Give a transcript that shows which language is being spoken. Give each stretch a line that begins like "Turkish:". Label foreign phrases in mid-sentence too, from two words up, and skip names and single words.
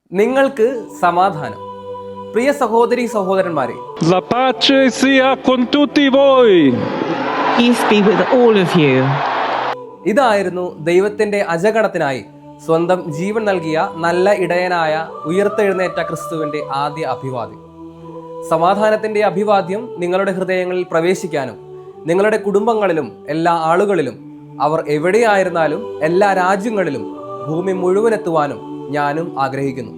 Malayalam: നിങ്ങൾക്ക് സമാധാനം. പ്രിയ സഹോദരി സഹോദരന്മാരെ,
Italian: La pace sia con tutti voi.
English: Peace be with all of you.
Malayalam: ഇതായിരുന്നു ദൈവത്തിന്റെ അജഗണത്തിനായി സ്വന്തം ജീവൻ നൽകിയ നല്ല ഇടയനായ ഉയർത്തെഴുന്നേറ്റ ക്രിസ്തുവിന്റെ ആദ്യ അഭിവാദ്യം. സമാധാനത്തിന്റെ അഭിവാദ്യം നിങ്ങളുടെ ഹൃദയങ്ങളിൽ പ്രവേശിക്കാനും നിങ്ങളുടെ കുടുംബങ്ങളിലും എല്ലാ ആളുകളിലും അവർ എവിടെയായിരുന്നാലും എല്ലാ രാജ്യങ്ങളിലും ഭൂമി മുഴുവനെത്തുവാനും ഞാനും ആഗ്രഹിക്കുന്നു.